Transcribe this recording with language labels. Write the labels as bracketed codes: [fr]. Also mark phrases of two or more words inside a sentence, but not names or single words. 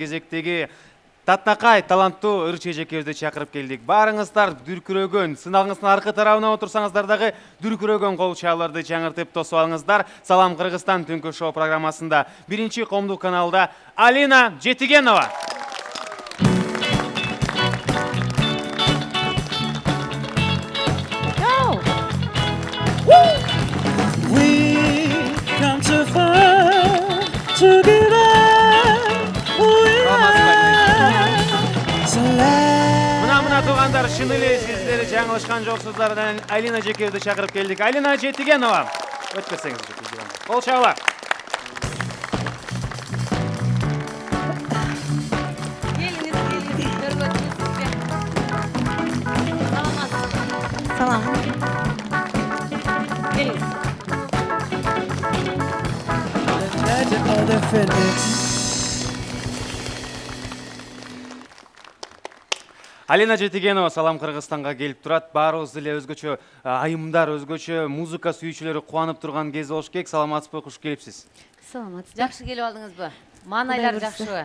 [ky] Кезектеги татнакай таланттуу ыр чечекебизди чакырып келдик. Баарыңыздар дүркүрөгөн, сыналыңыздын аркы тарабына отурсаңыздар дагы дүркүрөгөн кол чааларды жаңыртып тосуп алыңыздар. Салам Кыргызстан түнкү шоу программасында биринчи коомдук каналда Алина Жетигенова. [en] We come too far to give up. We are so loud. [ky] Мына туугандар, чын эле сиздер жаңылышкан жоксуздар. Алина Жекебизди чакырып келдик. Алина Жетигенова. Өткөрсөңүз Жекебиз. Кол чаалар. Салам. [en] The legend of the Phoenix. [ky] Алина Жетигенова Салам Кыргызстанга келип турат. Баарыбыз эле өзгөчө айымдар, өзгөчө музыка сүйүүчүлөрү кубанып турган кез болуш керек. Саламатсызбы, куш келипсиз? Саламатсызбы. Жакшы келип алдыңызбы? Маанайлар жакшыбы?